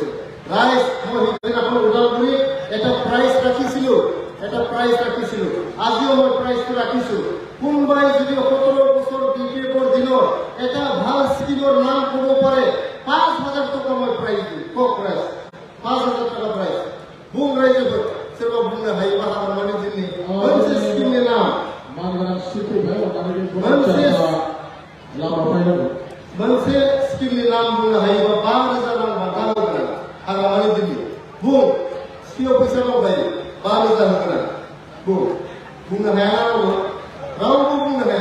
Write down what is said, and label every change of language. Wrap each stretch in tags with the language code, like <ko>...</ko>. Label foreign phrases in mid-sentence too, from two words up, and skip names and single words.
<as>ৰাইজ, মই সেইদিনাখন ওদালগুৰিত এটা প্ৰাইজ ৰাখিছিলোঁ, আজিও মই প্ৰাইজটো ৰাখিছোঁ। কোনোবাই যদি 17 বছৰ বিপিএফৰ দিনত এটা ভাল স্কিমৰ নাম ক'ব পাৰে, 5,000 টকা মই প্ৰাইজ দিম। কওক প্ৰাইজ, 5,000 টাকা</as> <brx>प्राइस बुं रायजो सोरबा बुंनो हायोबा हारमानि जोंनि मोनसे स्किमनि नाम मोनसे स्किमनि नाम बुंनो हायोबा 5,000 रां बान्था होगोन हारमानि दिल्ली बुं स्किमाव फैसा मावबाय 5,000 होगोन बुंनो हाया रावबो बुंनो हाया।</brx>